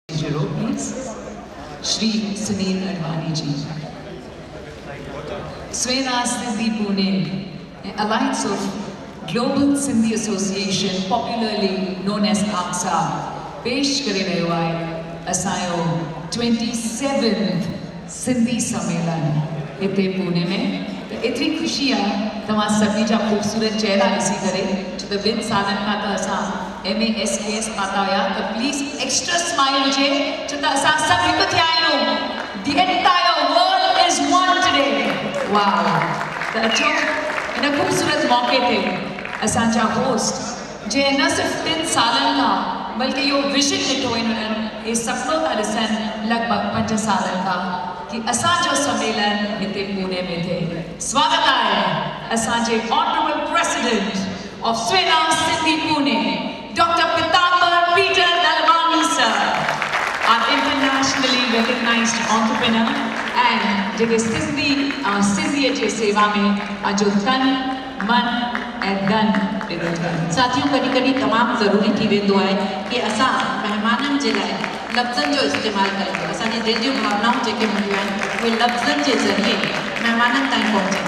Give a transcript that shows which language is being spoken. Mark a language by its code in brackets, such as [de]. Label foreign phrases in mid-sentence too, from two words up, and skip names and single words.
[en] the row, please. Shri Sunil Advani ji. Suhina Sindhi Pune, an alliance of Global Sindhi Association, popularly known as AXA, [sd] पेश करे रहियो आहे असांजो 27th सिंधी सम्मेलन हिते पुणे में। त एतिरी ख़ुशी आहे तव्हां सभिनी जा ख़ूबसूरत चेहरा ॾिसी करे, छो त ॿिनि सालनि खां त असां MASKS पाता हुया, त [en] please extra smile [sd] हुजे, छो त असां सभु हिकु थिया आहियूं। [en] The entire world is one today. [sd] वाह, त अचो इन ख़ूबसूरत मौक़े ते असांजा होस्ट जे न सिर्फ़ु 3 सालनि खां बल्कि यो विजन ॾिठो इन्हनि, ये सपनो था ॾिसनि लॻभॻि 5 सालनि खां कि असांजो सम्मेलन हिते पुणे में थिए। स्वागत आहे असांजे [en] honourable president of [sd] सुहिना सिंधी पुणे, डॉक्टर पितांबर पीटर दलवानी सर, [en] our internationally recognized entrepreneur and [sd] जेके सिंधीअ जे सेवा में पंहिंजो तन मन ऐं धन ॾिनो अथनि। साथियों, कॾहिं कॾहिं तमामु ज़रूरी थी वेंदो आहे कि असां महिमाननि जे लाइ लफ़्ज़नि जो इस्तेमालु कयूं। असांजी दिलि जूं भावनाऊं जेके हूंदियूं आहिनि उहे लफ़्ज़नि जे ज़रिए महिमाननि ताईं पहुचनि।